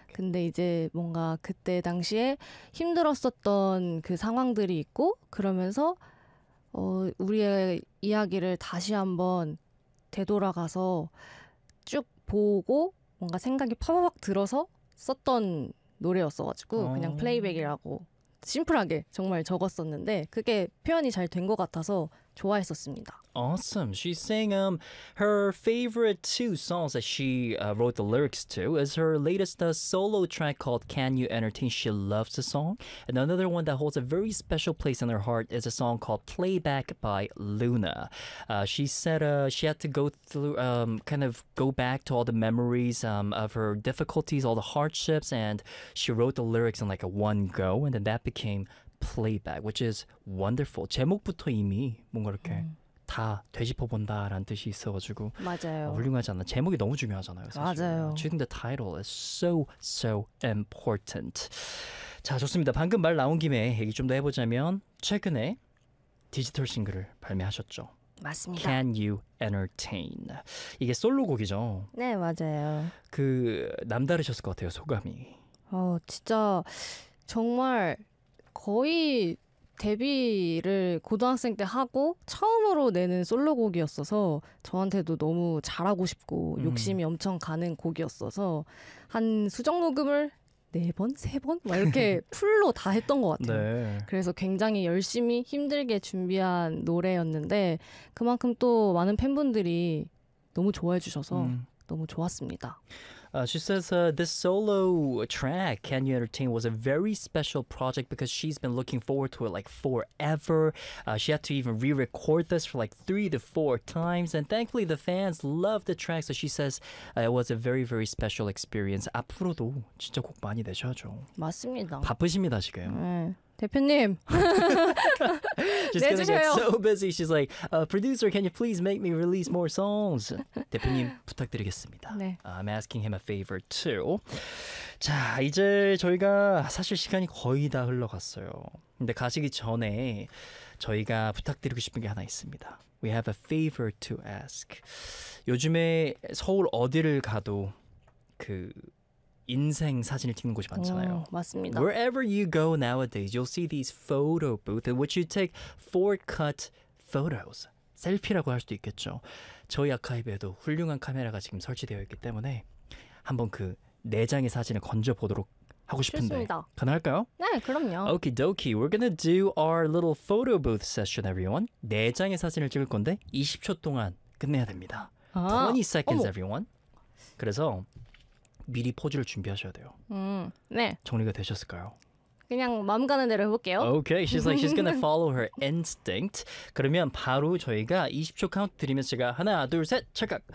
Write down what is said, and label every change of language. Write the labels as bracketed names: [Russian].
[Korean] 근데 이제 뭔가 그때 당시에 힘들었었던 그 상황들이 있고 그러면서 우리의 이야기를 다시 한번 되돌아가서 쭉 보고 뭔가 생각이 팍팍 들어서 썼던 노래였어가지고 그냥 플레이백이라고 심플하게 정말 적었었는데 그게 표현이 잘 된 것 같아서 좋아했었습니다. [English] Awesome. She's saying her favorite two songs that she wrote the lyrics to is her latest solo track called Can You Entertain? She loves the song. And another one that holds a very special place in her heart is a song called Playback by Luna. She said she had to go through, kind of go back to all the memories of her difficulties, all the hardships, and she wrote the lyrics in like a one go, and then that became Playback, which is wonderful. [Korean] 제목부터 이미 뭔가 이렇게 다 되짚어본다라는 뜻이 있어가지고 맞아요. 훌륭하지 않나? 제목이 너무 중요하잖아요. 사실. 맞아요. [English] Choosing the title is so, so important. [Korean] 자, 좋습니다. 방금 말 나온 김에 얘기 좀 더 해보자면 최근에 디지털 싱글을 발매하셨죠. 맞습니다. Can You Entertain? 이게 솔로곡이죠? 네, 맞아요. 그 남다르셨을 것 같아요, 소감이. 진짜 정말 거의 데뷔를 고등학생 때 하고 처음으로 내는 솔로곡이었어서 저한테도 너무 잘하고 싶고 욕심이 엄청 가는 곡이었어서 한 수정 녹음을 4번? 3번? 막 이렇게 풀로 다 했던 것 같아요. 네. 그래서 굉장히 열심히 힘들게 준비한 노래였는데 그만큼 또 많은 팬분들이 너무 좋아해 주셔서 너무 좋았습니다. [English] She says this solo track, Can You Entertain, was a very special project because she's been looking forward to it like forever. She had to even re-record this for like 3 to 4 times. And thankfully, the fans loved the track. So she says it was a very, very special experience. [Korean] 앞으로도 진짜 곡 많이 내셔야죠. 맞습니다. 바쁘십니다, 지금. 네. 대표님. [English] She's gonna get so busy. She's like, producer, can you please make me release more songs? [Korean] 대표님 부탁드리겠습니다. 네. [English] I'm asking him a favor too. [Korean] 자, 이제 저희가 사실 시간이 거의 다 흘러갔어요. 근데 가시기 전에 저희가 부탁드리고 싶은 게 하나 있습니다. [English] We have a favor to ask. [Korean] 요즘에 서울 어디를 가도 그 인생 사진을 찍는 곳이 많잖아요. 맞습니다. [English] Wherever you go nowadays, you'll see these photo booths in which you take 4-cut photos. [Korean] 셀피라고 할 수도 있겠죠. 저희 아카이브에도 훌륭한 카메라가 지금 설치되어 있기 때문에 한번 그 4장의 사진을 건져보도록 하고 싶은데 좋습니다. 가능할까요? 네, 그럼요. [English] Okay, dokie. We're gonna do our little photo booth session, everyone. [Korean] 4장의 사진을 찍을 건데 20초 동안 끝내야 됩니다. [English] 20 seconds, everyone. [Korean] 그래서 미리 포즈를 준비하셔야 돼요. 네. 정리가 되셨을까요? 그냥 마음 가는 대로 해볼게요. [English] Okay, she's like she's gonna follow her instinct. [Korean] 그러면 바로 저희가 20초 카운트 드리면 제가 하나, 둘, 셋, 찰칵!